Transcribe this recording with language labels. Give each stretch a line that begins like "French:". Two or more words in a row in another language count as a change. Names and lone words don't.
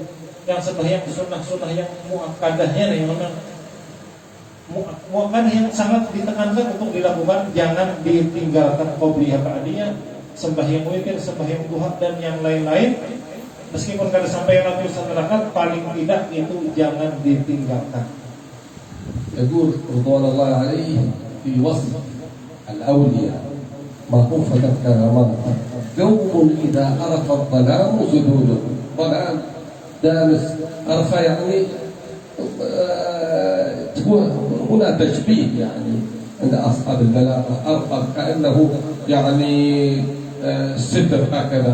Indonesian: Yang sembahyang sunnah-sunnah yang muakkadahnya yang mana muakkadah yang sangat ditekankan untuk dilakukan, jangan ditinggalkan qobliyah, ba'diyah, sembahyang witir, sembahyang duha dan yang lain-lain.
Banjar: Meskipun kada sampai ratusan rakaat, paling tidak itu jangan ditinggalkan.
Arabic: يقول رضوان الله عليه في وصف الأولياء ما هو فقط كرامات، قوم إذا أرف الظلام سدوده. ظلام دامس أرف يعني تكون هنا تشبيه يعني عند أصحاب البلاغة، أرف كأنه يعني ستر هكذا.